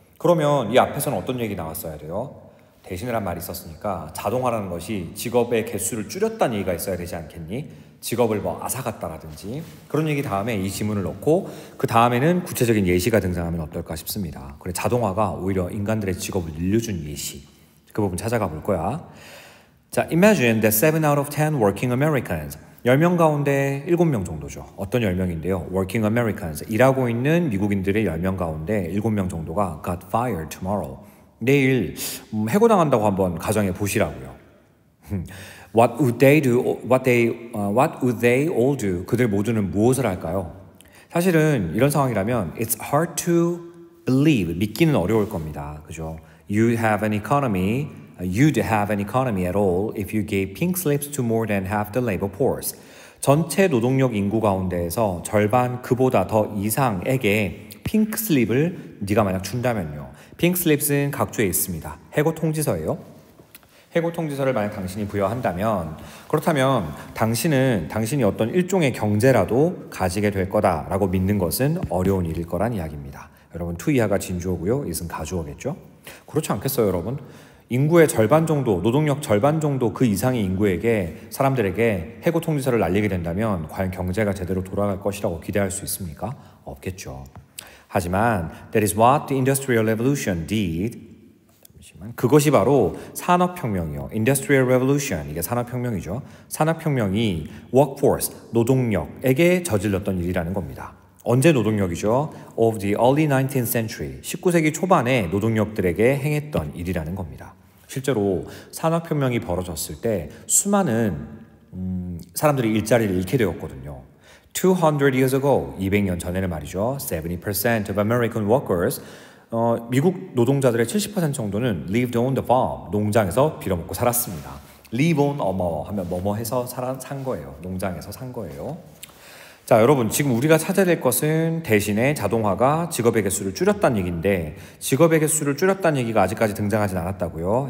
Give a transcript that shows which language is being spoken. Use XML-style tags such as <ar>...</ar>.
<ko>그러면 이 앞에서는 어떤 얘기 나왔어야 돼요? 대신이란 말이 있었으니까 자동화라는 것이 직업의 개수를 줄였다는 얘기가 있어야 되지 않겠니? 직업을 앗아갔다라든지 그런 얘기 다음에 이 지문을 넣고 그 다음에는 구체적인 예시가 등장하면 어떨까 싶습니다. 그래, 자동화가 오히려 인간들의 직업을 늘려준 예시, 그 부분 찾아가 볼 거야.</ko> <en>자, imagine that 7 out of 10 working Americans,</en> <ko>10명 가운데 7명 정도죠. 어떤 10명인데요?</ko> <en>Working Americans,</en> <ko>일하고 있는 미국인들의 10명 가운데 7명 정도가</ko> <en>got fired tomorrow.</en> <ko>내일 해고당한다고 한번 가정해 보시라고요.</ko> <en>What would they do? What would they all do?</en> <ko>그들 모두는 무엇을 할까요? 사실은 이런 상황이라면</ko> <en>it's hard to believe,</en> <ko>믿기는 어려울 겁니다. 그죠?</ko> <en>You'd have an economy at all if you gave pink slips to more than half the labor force.</en> <ko>전체 노동력 인구 가운데에서 절반 그보다 더 이상에게 핑크 슬립을 네가 만약 준다면요. 핑크 슬립은 각주에 있습니다. 해고 통지서예요. 해고 통지서를 만약 당신이 부여한다면, 그렇다면 당신이 어떤 일종의 경제라도 가지게 될 거다라고 믿는 것은 어려운 일일 거란 이야기입니다. 여러분, to 이하가 진주어고요. it은 가주어겠죠. 그렇지 않겠어요, 여러분? 인구의 절반 정도, 노동력 절반 정도 그 이상의 인구에게, 사람들에게 해고 통지서를 날리게 된다면 과연 경제가 제대로 돌아갈 것이라고 기대할 수 있습니까? 없겠죠. 하지만</ko> <en>that is what the Industrial Revolution did.</en> <ko>그것이 바로 산업혁명이요. Industrial Revolution, 이게 산업혁명이죠. 산업혁명이</ko> <en>workforce,</en> <ko>노동력에게 저질렀던 일이라는 겁니다. 언제 노동력이죠?</ko> <en>Of the early 19th century,</en> <ko>19세기 초반에 노동력들에게 행했던 일이라는 겁니다. 실제로 산업혁명이 벌어졌을 때 수많은 사람들이 일자리를 잃게 되었거든요.</ko> <en>200 years ago,</en> <ko>200년 전에는 말이죠.</ko> <en>70% of American workers,</en> <ko>미국 노동자들의 70% 정도는</ko> <en>lived on the farm,</en> <ko>농장에서 빌어먹고 살았습니다. live on 어머 하면 뭐뭐 해서 산 거예요. 농장에서 산 거예요. 자, 여러분 지금 우리가 찾아야 될 것은 대신에 자동화가 직업의 개수를 줄였다는 얘기인데 직업의 개수를 줄였다는 얘기가 아직까지 등장하진 않았다고요.</ko>